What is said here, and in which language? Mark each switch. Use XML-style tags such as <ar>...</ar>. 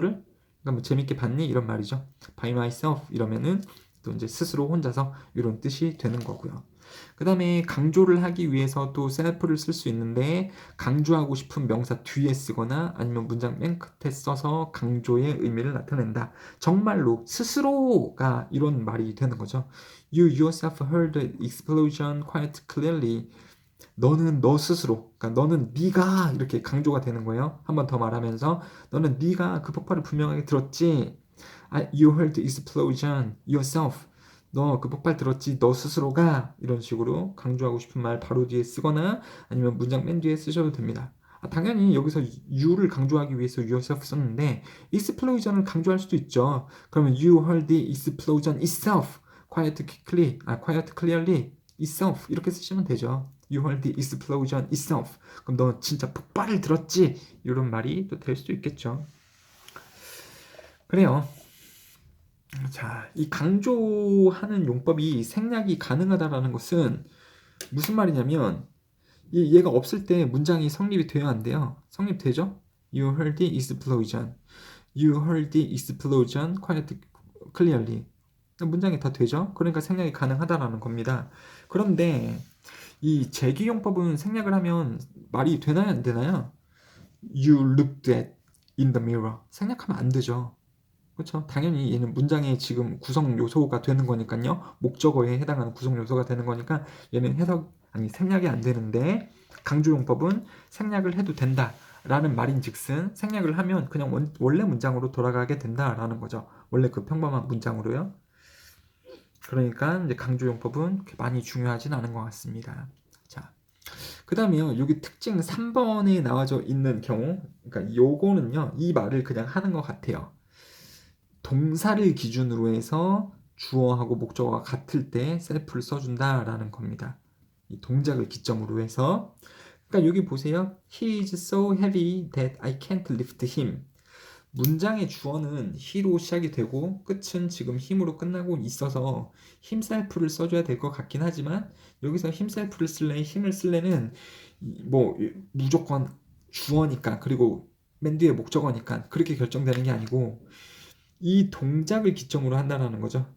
<ko>그러니까 뭐 재밌게 봤니? 이런 말이죠.</ko> <en>By myself</en> <ko>이러면은 또 이제 스스로 혼자서 이런 뜻이 되는 거고요. 그 다음에 강조를 하기 위해서 또 self를 쓸 수 있는데, 강조하고 싶은 명사 뒤에 쓰거나 아니면 문장 맨 끝에 써서 강조의 의미를 나타낸다. 정말로 스스로가 이런 말이 되는 거죠.</ko> <en>You yourself heard the explosion quite clearly.</en> <ko>너는 너 스스로, 그러니까 너는 네가 이렇게 강조가 되는 거예요. 한 번 더 말하면서 너는 네가 그 폭발을 분명하게 들었지.</ko> <en>You heard the explosion yourself.</en> <ko>너 그 폭발 들었지, 너 스스로가. 이런 식으로 강조하고 싶은 말 바로 뒤에 쓰거나 아니면 문장 맨 뒤에 쓰셔도 됩니다. 당연히 여기서 you를 강조하기 위해서 yourself 썼는데 explosion을 강조할 수도 있죠. 그러면</ko> <en>you heard the explosion itself quite clearly itself</en> <ko>이렇게 쓰시면 되죠.</ko> <en>You heard the explosion itself.</en> <ko>그럼 너 진짜 폭발을 들었지? 이런 말이 또 될 수도 있겠죠. 그래요. 자, 이 강조하는 용법이 생략이 가능하다라는 것은 무슨 말이냐면, 얘가 없을 때 문장이 성립이 돼야 안 돼요. 성립되죠?</ko> <en>You heard the explosion. You heard the explosion quite clearly.</en> <ko>문장이 다 되죠? 그러니까 생략이 가능하다라는 겁니다. 그런데 이 제기용법은 생략을 하면 말이 되나요, 안 되나요?</ko> <en>You looked at in the mirror.</en> <ko>생략하면 안 되죠. 그렇죠? 당연히 얘는 문장의 지금 구성 요소가 되는 거니까요. 목적어에 해당하는 구성 요소가 되는 거니까 얘는 생략이 안 되는데, 강조용법은 생략을 해도 된다 라는 말인즉슨 생략을 하면 그냥 원래 문장으로 돌아가게 된다라는 거죠. 원래 그 평범한 문장으로요. 그러니까 이제 강조용법은 그렇게 많이 중요하진 않은 것 같습니다. 자, 그 다음에요. 여기 특징 3번에 나와져 있는 경우, 그러니까 요거는요, 이 말을 그냥 하는 것 같아요. 동사를 기준으로 해서 주어하고 목적어가 같을 때 셀프를 써준다라는 겁니다. 이 동작을 기점으로 해서. 그러니까 여기 보세요.</ko> <en>He is so heavy that I can't lift him.</en> <ko>문장의 주어는 he로 시작이 되고 끝은 지금 힘으로 끝나고 있어서 himself를 써줘야 될 것 같긴 하지만 여기서 himself를 쓸래 힘을 쓸래는 뭐 무조건 주어니까 그리고 맨 뒤에 목적어니까 그렇게 결정되는 게 아니고 이 동작을 기점으로 한다는 거죠.</ko>